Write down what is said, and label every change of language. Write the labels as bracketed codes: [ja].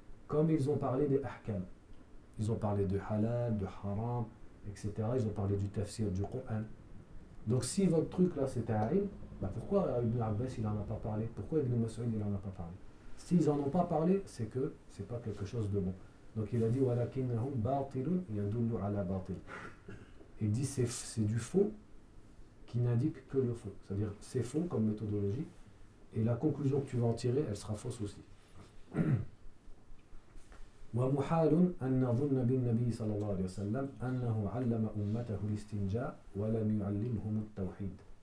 [fr] Comme ils ont parlé des ahkam. Ils ont parlé de halal, de haram, etc. Ils ont parlé du tafsir, du Qur'an. Donc si votre truc là c'était un ilm, bah pourquoi Ibn Abbas il en a pas parlé? Pourquoi Ibn Mas'ud il en a pas parlé? S'ils en ont pas parlé, c'est que c'est pas quelque chose de bon. Donc il a dit [ar] وَلَكِنَّهُمْ بَاطِلٌ يَدُلُّ عَلَى بَاطِلٌ. [fr] Il dit c'est du faux qui n'indique que le faux. C'est-à-dire c'est faux comme méthodologie. Et la conclusion que tu vas en tirer, elle sera fausse aussi. [ar] وَمُحَالٌ أَنَّ ظُنَّ بِالنَّبِيِّ صَلَى اللَّهُ عَلَيْهِ وَسَلَّمَ أَنَّهُ عَلَّمَ أُمَّتَهُ الْإِسْتِنْجَاءُ وَلَمْ يُعَلِّمْهُمُ التَّوْحِيدُ.